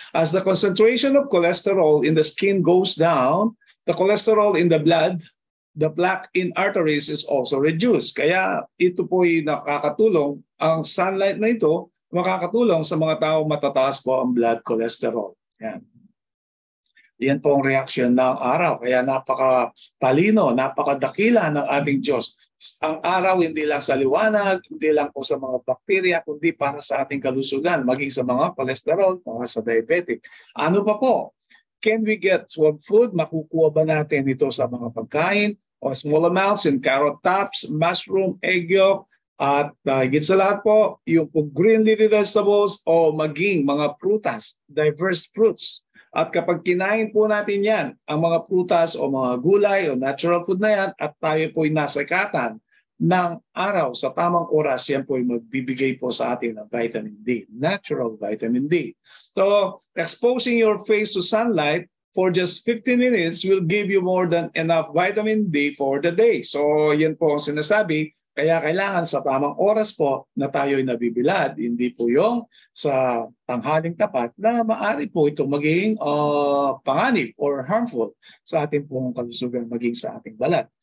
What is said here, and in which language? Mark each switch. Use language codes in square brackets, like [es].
[en] As the concentration of cholesterol in the skin goes down, the cholesterol in the blood, the plaque in arteries is also reduced. [tl] Kaya ito po ay nakakatulong, ang sunlight na ito, makakatulong sa mga tao matataas po ang blood cholesterol. Yan. Yan po ang reaksyon ng araw. Kaya napakatalino, napakadakila ng ating Diyos. Ang araw hindi lang sa liwanag, hindi lang po sa mga bakterya, kundi para sa ating kalusugan, maging sa mga cholesterol, mga sa diabetic. Ano pa po? [en] Can we get swab food? [tl] Makukuha ba natin ito sa mga pagkain? [en] O small amounts in carrot tops, mushroom, egg yolk, [tl] at higit sa lahat po, [en] yung green leafy vegetables [tl] o maging mga prutas, [en] diverse fruits. [tl] At kapag kinain po natin yan, ang mga prutas o mga gulay o natural food na yan, at tayo po'y nasa ikatan ng araw sa tamang oras, yan po'y magbibigay po sa atin ng vitamin D, natural vitamin D. [en] So, exposing your face to sunlight for just 15 minutes will give you more than enough vitamin D for the day. [tl] So, yan po ang sinasabi. Kaya kailangan sa tamang oras po na tayo'y nabibilad, hindi po yung sa tanghaling tapat na maaari po ito maging panganib or harmful sa ating pong kalusugan, maging sa ating balat.